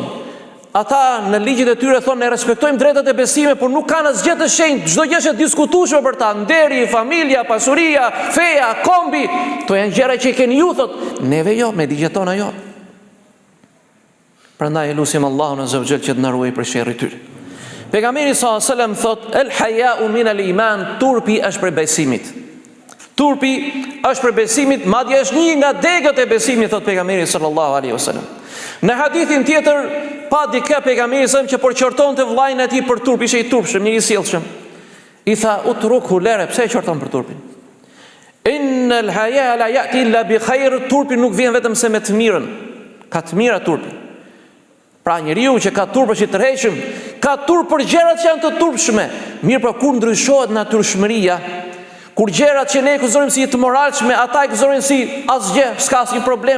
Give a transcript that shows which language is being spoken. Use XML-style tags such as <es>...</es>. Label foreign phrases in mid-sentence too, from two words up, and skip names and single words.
<sq>Ata në ligjit e tyre thonë ne respektojmë drejtat e besimit, por nuk kanë asgjë të shenjtë. Çdo gjë është e diskutueshme për ta, nderi, familja, pasuria, feja, kombi, to janë gjëra që i keni ju thot, neve jo, me ligjet tona jo. Prandaj lutim Allahun</sq> <ar>عز وجل</ar> <sq>që të na ruaj për sherrin e tyre. Pejgamberi</sq> <ar>صلى الله عليه وسلم</ar> <sq>thot</sq> <ar>الحياء من الإيمان,</ar> <sq>turpi është për besimit. Turpi është për besimit, madje është një nga degët e besimit, thot pejgamberi</sq> <ar>صلى الله عليه وسلم.</ar> <sq>Në hadithin tjetër pa dikë pejgamberi që përqortonte vllajën e tij për turp, ishte i turpshëm, një i sjellshëm. I tha utruku lere, pse e qorton për turpin?</sq> <ar>إن الحياء لا يأتي إلا بخير,</ar> <sq>turpi nuk vjen vetëm se me të mirën. Ka të mira turpi. Pra njeriu që ka turp është i tërheqëm, ka turp për gjërat që janë të turpshme. Mirë, por kur ndryshohet natyrshmëria, kur gjërat që ne i konsiderojmë si të moralshme, ata i konsiderojnë si asgjë, s'ka asnjë problem.</sq>